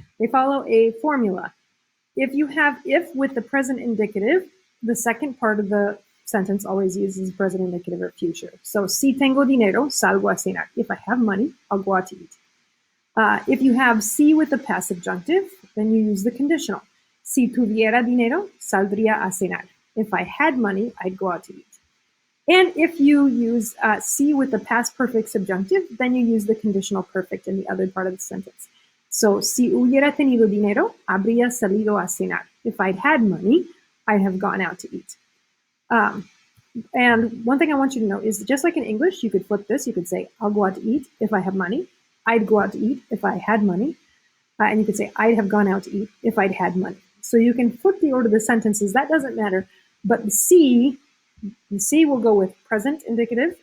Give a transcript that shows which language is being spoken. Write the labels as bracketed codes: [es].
[en] They follow a formula. If you have if with the present indicative, the second part of the sentence always uses present indicative or future. So, [es] si tengo dinero, salgo a cenar. [en] If I have money, I'll go out to eat. If you have si with the past subjunctive, then you use the conditional. [es] Si tuviera dinero, saldría a cenar. [en] If I had money, I'd go out to eat. And if you use si with the past perfect subjunctive, then you use the conditional perfect in the other part of the sentence. [es] So, si hubiera tenido dinero, habría salido a cenar. [en] If I'd had money, I'd have gone out to eat. And one thing I want you to know is just like in English, you could flip this. You could say, I'll go out to eat if I have money. I'd go out to eat if I had money. And you could say, I'd have gone out to eat if I'd had money. So you can flip the order of the sentences. That doesn't matter. But the C will go with present indicative.